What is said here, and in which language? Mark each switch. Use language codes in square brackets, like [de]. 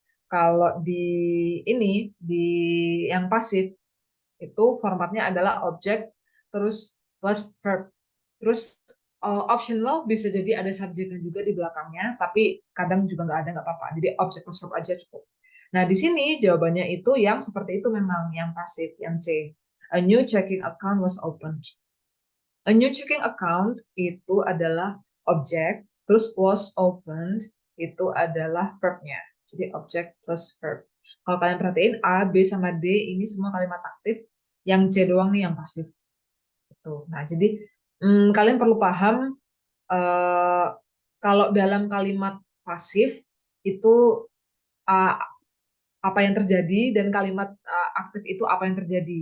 [id] Kalau di ini di yang pasif itu formatnya adalah objek terus plus verb. Terus optional bisa jadi ada subjeknya juga di belakangnya, tapi kadang juga nggak ada, nggak apa-apa. Jadi objek plus verb aja cukup. Nah, di sini jawabannya itu yang seperti itu memang yang pasif, yang C. [en] A new checking account was opened. [id] A new checking account itu adalah objek, terus was opened itu adalah verbnya. Jadi objek plus verb. Kalau kalian perhatiin A, B, sama D ini semua kalimat aktif, yang C doang nih yang pasif. Gitu. Nah, jadi kalian perlu paham kalau dalam kalimat pasif itu apa yang terjadi dan kalimat aktif itu apa yang terjadi.